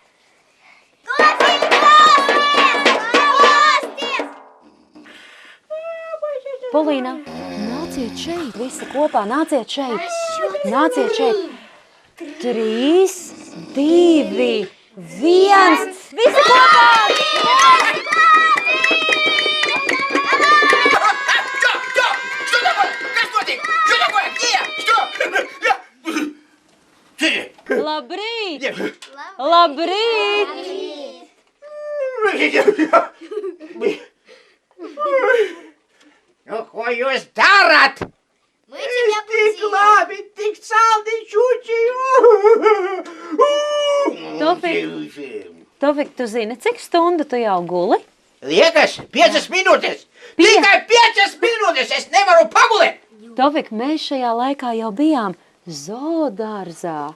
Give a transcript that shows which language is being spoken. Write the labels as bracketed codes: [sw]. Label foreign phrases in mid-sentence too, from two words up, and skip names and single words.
[lv] Polīna, nāciet šeit, visi kopā, nāciet šeit. Nāciet šeit. 3, 2, 1. Visi kopā! [ru] Что такое? Господи! Что такое? Где? [lv] Labrīt! Labrīt! Nu, ko jūs darat? [ru] Мы тебя [lv] Tik [ru] будем. [lv] labi, tik saldi čuči! Tofik, tu zini, cik stundu tu jau guli? Liekas, 5 minūtes! Tikai 5 minūtes! Es nevaru pagulēt! Tofik, mēs šajā laikā jau bijām zoodārzā.